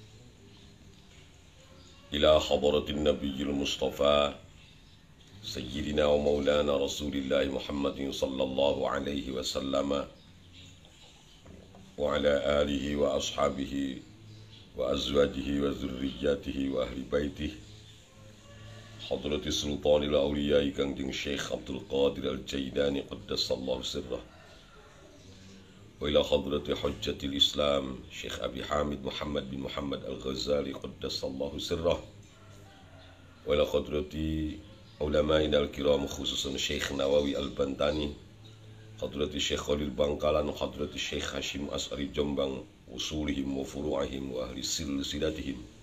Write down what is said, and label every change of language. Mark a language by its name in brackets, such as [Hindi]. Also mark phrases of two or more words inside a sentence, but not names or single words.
[Arabic] إلى حضرة النبي المصطفى سيدنا ومولانا رسول الله محمد صلى الله عليه وسلم وعلى آله وأصحابه و أزواجه وذريته وأهل بيته حضرة سلطان الأولياء كانجنغ الشيخ عبد القادر الجيلاني قدس الله سره وإلى حضرة حجة الإسلام الشيخ أبي حامد محمد بن محمد الغزالي قدس الله سره وإلى حضرة علمائنا الكرام خصوصا الشيخ نووي البنتني حضرة الشيخ خليل بنكلان حضرة الشيخ هاشم أشعري جومبانغ أصولهم وفروعهم وأهل سلسلتهم